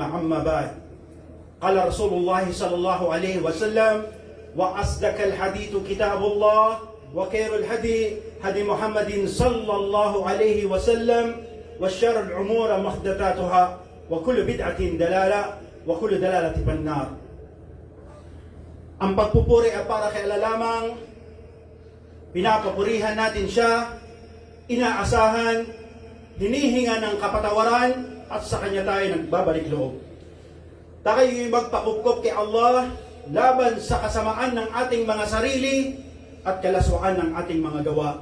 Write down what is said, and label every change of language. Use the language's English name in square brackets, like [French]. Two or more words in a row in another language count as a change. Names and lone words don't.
[Arabic] أما بعد، قال رسول الله صلى الله عليه وسلم: وأصدق الحديث كتاب الله وخير الهدي هدي محمد صلى الله عليه وسلم وشر الأمور محدثاتها وكل بدعة دلالة وكل دلالة في النار. [Filipino] Ang pagpupuri ay para kay Allah lamang. Pinapapurihan natin siya, inaasahan, hinihinga ng kapatawaran, at sa kanya tayo nagbabalik loob. Tayo'y magpakupkop kay Allah laban sa kasamaan ng ating mga sarili at kalaswaan ng ating mga gawa.